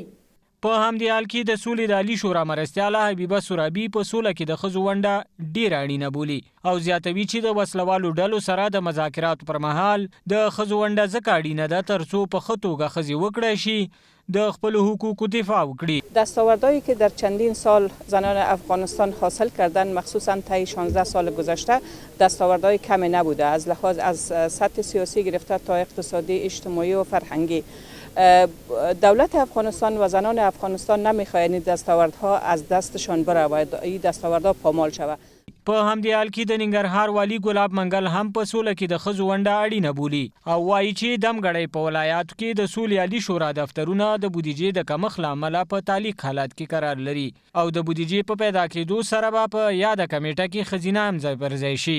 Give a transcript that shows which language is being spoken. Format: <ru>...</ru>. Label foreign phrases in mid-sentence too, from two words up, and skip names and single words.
<ps>په همدې حال کې د سولې د عالي شورا مرستیاله حبیبه سرابي په سوله کې د ښځو ونډه ډېره اړینه بولي او زیاتوي چې د وسلوالو ډلو سره د مذاکراتو پر مهال د ښځو ونډه ځکه اړینه ده تر څو په ښه توګه ښځې وکړی شي د خپل حقوقو دفاع وکړي.</ps> <fa>دستاوردهایی که در چندین سال زنان افغانستان حاصل کردن، مخصوصا طی 16 سال گذشته، دستاوردهای کمی نبوده، از لحاظ از سطح سیاسی گرفته تا اقتصادی، اجتماعی و فرهنگی. دولت افغانستان و زنان افغانستان نمیخواهند این دستاوردها از دستشان برود، این دستاوردها پامال شود.</fa> <ps>په همدې حال کې د ننګرهار والي ګلاب منګل هم په سوله کې د ښځو ونډه اړینه بولي او وایي چې دمګړی په ولایاتو کې د سولې عالي شورا دفترونه د بودیجې د کمښت له امله په تعلیق حالت کې قرار لري او د بودیجې په پیدا کېدو سره به په یاده کمیټه کې ښځینه هم ځای پر ځای شي.</ps>